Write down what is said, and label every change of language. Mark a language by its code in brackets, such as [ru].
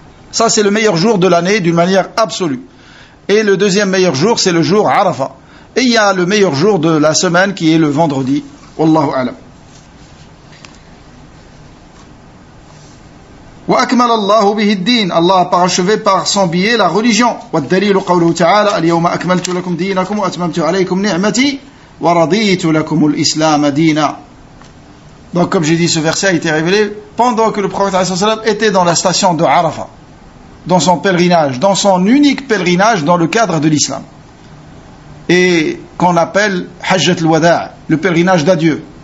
[fr] Ça, c'est le meilleur jour de l'année d'une manière absolue. Et le deuxième meilleur jour, c'est le jour Arafat. Et il y a le meilleur jour de la semaine qui est le vendredi. [ar] Wallahu a'lam. وأكمل الله به الدين. [fr] Allah a parachevé par son biais la religion. [ar] والدليل قوله تعالى اليوم أكملت لكم دينكم وأتممت عليكم نعمتي ورضيت لكم الإسلام دينا. [fr] Donc comme j'ai dit, ce verset a été révélé pendant que le prophète était dans la station de Arafat, dans son pèlerinage, dans son unique pèlerinage dans le cadre de l'islam, et qu'on appelle Hajjat al-Wada', le pèlerinage d'adieu.